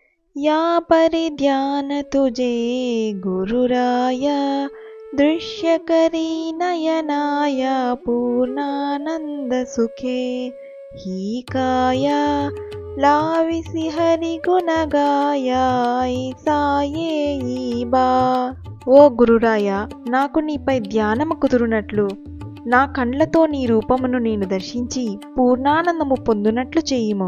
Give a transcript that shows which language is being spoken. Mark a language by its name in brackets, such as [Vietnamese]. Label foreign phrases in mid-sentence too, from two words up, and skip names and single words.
[Marathi] या परिध्यान तुझे गुरुराय दृश्यकरी नयनाय पूर्णानंद सुखे ही काया लाविसी हरि गुणगाय साये बा. [Telugu] ఓ గురురాయ, నాకు నీపై ధ్యానము కుదురునట్లు నా కండ్లతో నీ రూపమును నేను దర్శించి పూర్ణానందము పొందునట్లు చేయుము.